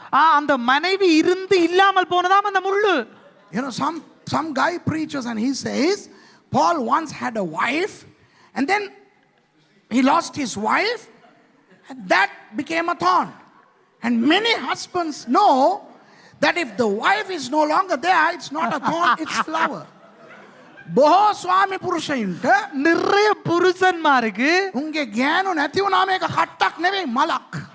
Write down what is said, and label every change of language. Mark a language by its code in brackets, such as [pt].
[ta] அந்த மனைவி இருந்து இல்லாமல் போனதாம் அந்த முள்ளு. [en] Some guy preaches and he says Paul once had a wife and then he lost his wife and that became a thorn. And many husbands know that if the wife is no longer there, it's not a thorn, it's flower. [si] බොහෝ ස්වාමි පුරුෂයින්ට [ta] நிறைய புருஷன்மாருக்கு [si] උන්ගේ ගෑනු නැති වුණාම ඒක කට්ටක් නෙවෙයි මලක්.